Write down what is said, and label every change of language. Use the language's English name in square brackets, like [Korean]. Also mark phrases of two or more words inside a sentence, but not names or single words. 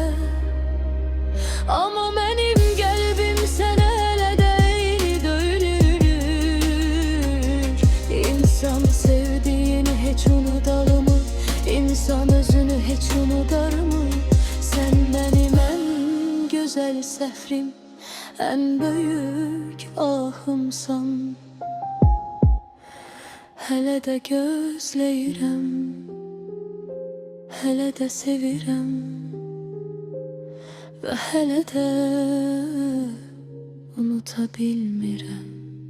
[Turkish] Ama benim kalbim [Azerbaijani] sənə elə deyil döyülür. [Turkish] İnsan sevdiğini hiç unutalımı? İnsan özünü hiç unutar mı? Sen benim en güzel səhvrim, en büyük ahımsan. [Azerbaijani] Hələ də gözləyirəm, hələ də sevirəm və hələ də unuta bilmirəm.